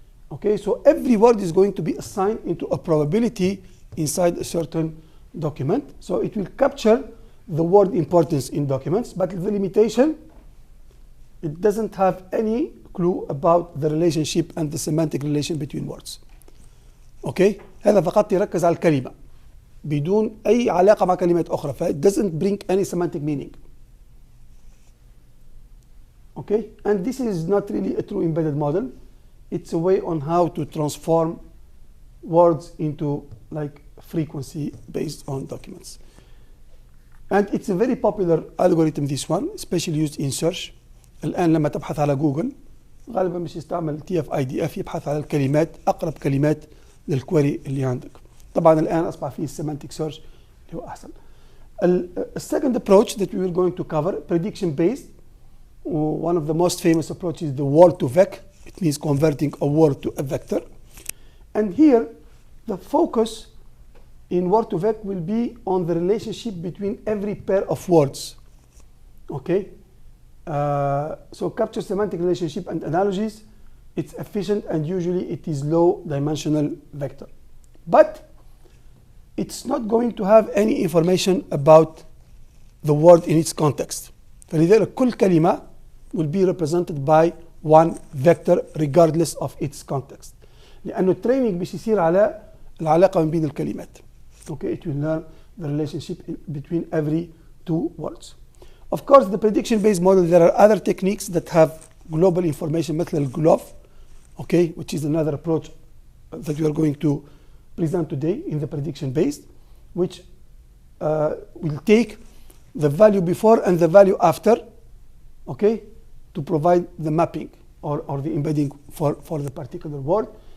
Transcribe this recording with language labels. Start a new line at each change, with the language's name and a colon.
English: Okay, so every word is going to be assigned into a probability inside a certain document. So it will capture the word importance in documents, but the limitation, it doesn't have any clue about the relationship and the semantic relation between words.
Arabic: Okay, هذا فقط يركز على الكلمة بدون أي علاقة مع كلمات أخرى.
English: It doesn't bring any semantic meaning. Okay, and this is not really a true embedded model. It's a way on how to transform words into like frequency based on documents. And it's a very popular algorithm, this one, especially used in search.
Arabic: الآن لما تبحث على جوجل غالبا مش يستعمل TF-IDF، يبحث على الكلمات، أقرب كلمات للكويري اللي عندك. طبعا الآن أصبح فيه semantic search اللي هو أحسن.
English: The second approach that we are going to cover, prediction based. One of the most famous approaches is the word to vec. It means converting a word to a vector. And here, the focus in word to vec will be on the relationship between every pair of words. Okay? So capture semantic relationship and analogies. It's efficient, and usually it is low dimensional vector. But it's not going to have any information about the word in its context.
Arabic: فلذلك كل كلمة
English: will be represented by one vector regardless of its context.
Arabic: لأنه التريننج مش يصير على العلاقة بين الكلمات.
English: Okay, it will learn the relationship between every two words. Of course, the prediction-based model, there are other techniques that have global information, مثل الGLOF, okay, which is another approach that we are going to present today in the prediction-based, which will take the value before and the value after, okay, to provide the mapping or the embedding for the particular word.